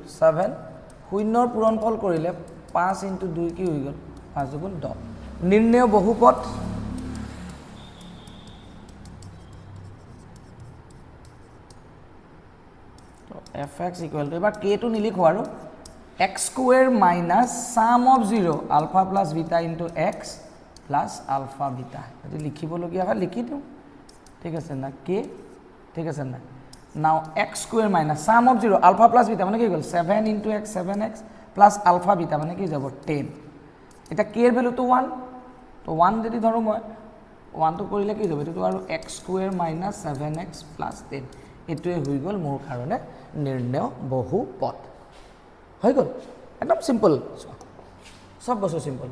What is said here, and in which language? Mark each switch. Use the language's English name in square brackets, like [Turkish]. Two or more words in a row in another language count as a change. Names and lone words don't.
[Assamese] 7। শূন্যৰ পূৰণফল কৰিলে 5 × 2 কি হৈ গ'ল? 5 দুগুণ 10। নিৰ্ণয় বহুপদ, fx = এবাৰ k টো নিলিখোঁ, আৰু x² - [English] sum of [Assamese] 0 α + β × x + α β। যদি লিখিবলগীয়া হয় লিখি দিওঁ, ঠিক আছে না, k, ঠিক আছে না। নাও x² - [English] sum of [Assamese] 0 α + β মানে কি হৈ গ'ল? 7 × x 7x + α β মানে কি যাব? 10। এতিয়া k ৰ ভেলুটো 1, তো 1 যদি ধৰোঁ মই, 1টো কৰিলে কি যাব? এইটোতো আৰু x² - 7x + 10। এইটোৱে হৈ গ'ল মোৰ কাৰণে নিৰ্ণয় বহুপদ। হৈ গ'ল, একদম চিম্পল, চব বস্তু চিম্পল।